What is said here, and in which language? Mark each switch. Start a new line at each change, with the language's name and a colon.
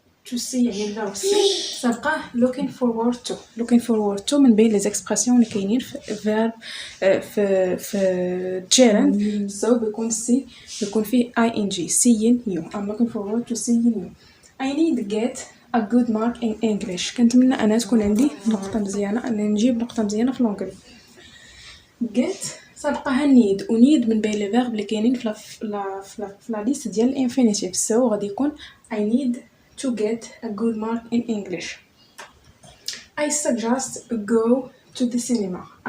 Arabic: to see يعني الفيرب see سبقه
English: looking forward to
Arabic: من بين
French: les expressions
Arabic: اللي كاينين في verb في gerund.
English: so
Arabic: بيكون فيه
English: ing seeing you. I'm looking forward to seeing you. I need to get a good mark in English.
Arabic: كنتمنى أنا تكون عندي نقطة مزيانة، أن نجيب نقطة مزيانة في الانجليزي. get سبقها need، و need من بين
French: les verbes
Arabic: اللي كاينين في لا ليست ديال الانفينيتيف.
English: so
Arabic: غادي يكون
English: I need to get a good mark in English. I suggest go to the cinema.